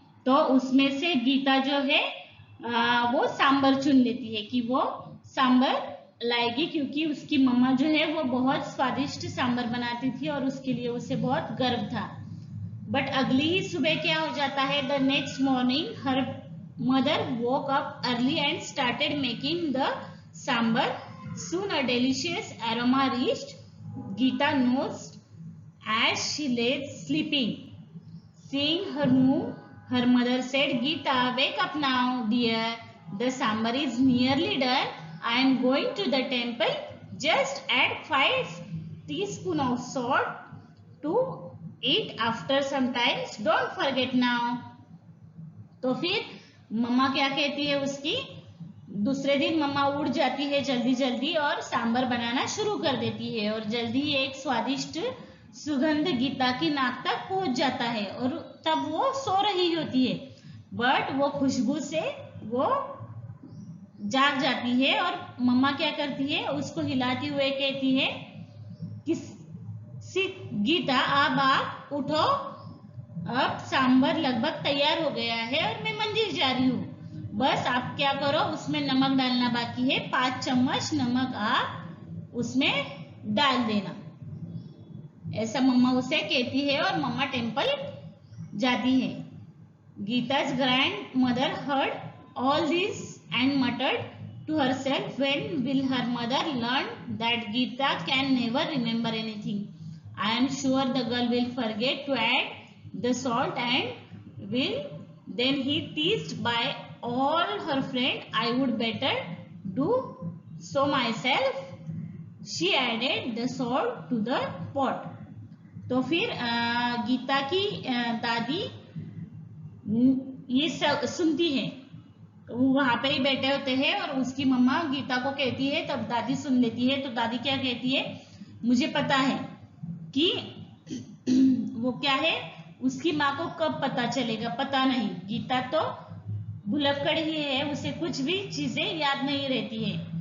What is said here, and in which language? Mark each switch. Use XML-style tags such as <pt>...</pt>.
<hi>तो उसमें से गीता जो है वो सांबर चुन लेती है कि वो सांबर लाएगी, क्योंकि उसकी मम्मा जो है वो बहुत स्वादिष्ट सांबर बनाती थी और उसके लिए उसे बहुत गर्व था। बट अगली ही सुबह क्या हो जाता है,</hi> <en>The next morning her mother woke up early and started making the sambar. Soon a delicious aroma reached Geeta nose as she lay sleeping. Seeing her move, her mother said, "Geeta, wake up now, dear. The sambar is nearly done. I am going to the temple. Just add 5 teaspoons of salt to it after some time. Don't forget now."</en> <hi>तो फिर मम्मा क्या कहती है उसकी, दूसरे दिन मम्मा उठ जाती है जल्दी जल्दी और सांबर बनाना शुरू कर देती है और जल्दी ही एक स्वादिष्ट सुगंध गीता की नाक तक पहुंच जाता है और तब वो सो रही होती है, बट वो खुशबू से वो जाग जाती है और मम्मा क्या करती है, उसको हिलाते हुए कहती है कि गीता अब आप उठो, अब सांबर लगभग तैयार हो गया है और मैं मंदिर जा रही हूँ। बस आप क्या करो, उसमें नमक डालना बाकी है, 5 चम्मच नमक आप उसमें डाल देना। ऐसा मम्मा उसे कहती है और मम्मा टेम्पल जाती है।</hi> <en>Geeta's grandmother heard all this and muttered to herself, when will her mother learn that Geeta can never remember anything? I am sure the girl will forget to add the salt and will then he teased by all her friend. I would better do so myself. She added the salt to the pot.</en> <hi>तो फिर गीता की दादी ये सुनती है, वो वहां पर ही बैठे होते हैं और उसकी मम्मा गीता को कहती है, तब दादी सुन लेती है। तो दादी क्या कहती है, मुझे पता है कि वो क्या है, उसकी माँ को कब पता चलेगा, पता नहीं, गीता तो भुलक्कड़ ही है, उसे कुछ भी चीजें याद नहीं रहती है।</hi>